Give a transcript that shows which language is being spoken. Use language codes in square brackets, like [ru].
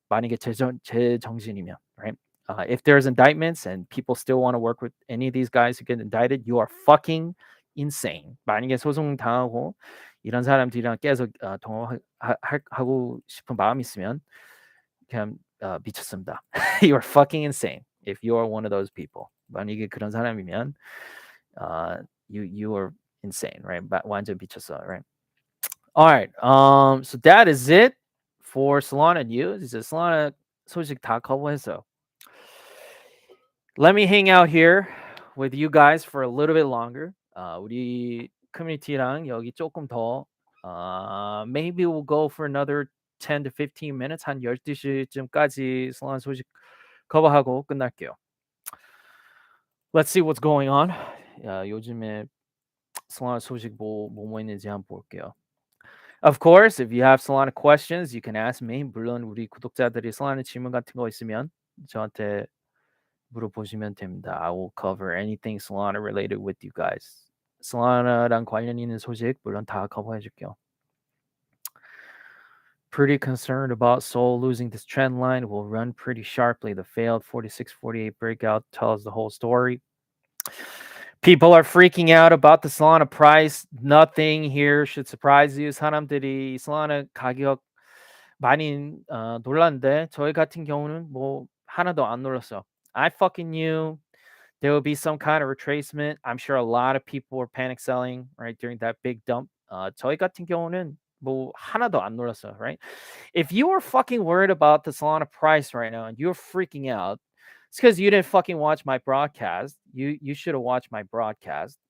[ko] 만약에 제정신이면, right? [en] If there's indictments and people still want to work with any of these guys who get indicted, you are fucking insane. [ko] 만약에 소송 당하고 이런 사람들이랑 계속 동업하고 싶은 마음이 있으면 그냥 미쳤습니다. [en] You are fucking insane if you are one of those people. [ko] 만약에 그런 사람이면 [en] you are insane, right? [ko] 완전 미쳤어, right? [en] All right. So that is it for Solana news. [ko] 이제 Solana 소식 다 커버했어요. [en] Let me hang out here with you guys for a little bit longer. [ko] 우리 커뮤니티랑 여기 조금 더 [en] maybe we'll go for another 10 to 15 minutes. [ko] 한 12시쯤까지 Solana 소식 커버하고 끝날게요. [en] Let's see what's going on. [ko] 요즘에 Solana 소식 뭐 있는지 한번 볼게요. [en] Of course, if you have Solana questions, you can ask me. [ko] 물론 우리 구독자들이 Solana 질문 같은 거 있으면 저한테 물어보시면 됩니다. [en] I will cover anything Solana related with you guys. [ko] Solana랑 관련 있는 소식 물론 다 커버해 줄게요. [en] Pretty concerned about Sol losing this trend line. Will run pretty sharply. The failed 46-48 breakout tells the whole story. People are freaking out about the Solana price. Nothing here should surprise you. [ko] 사람들이 Solana 가격 많이 놀랐는데 저희 같은 경우는 뭐 하나도 안 놀랐어. [en] I fucking knew there will be some kind of retracement. I'm sure a lot of people were panic selling right during that big dump. [ko] 저희 같은 경우는 뭐 하나도 안 놀랐어, right? [en] If you were fucking worried about the Solana price right now and you're freaking out, it's because you didn't fucking watch my broadcast. You should have watched my broadcast.